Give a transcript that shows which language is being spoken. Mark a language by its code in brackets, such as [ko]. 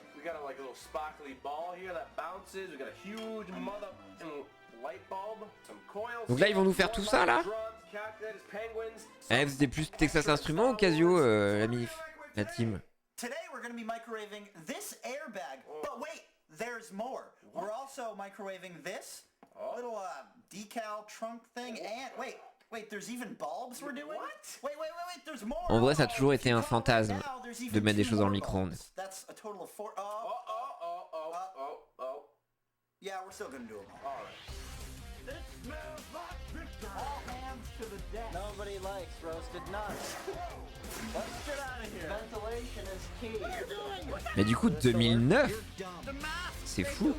[en] We got a little sparkly ball here that bounces. We got a huge mother light bulb, some coils. [fr] Donc là, ils vont nous faire tout ça, là. Eh, vous êtes plus Texas Instruments ou Casio, la team? [en] Today we're going to be microwaving this airbag. But wait, there's more. We're also microwaving this little decal trunk thing. And wait, there's even bulbs we're doing? What? Wait, there's more. [fr] En vrai, ça a toujours été un fantasme de mettre des choses dans le micro-ondes. [en] That's a total of 4. Yeah, we're still going to do them all. All right. It smells like victory. All hands to the deck. Nobody likes roasted nuts. Let's get out of here. Ventilation is key. What are you doing? [fr] Mais du coup, 2009, c'est fou.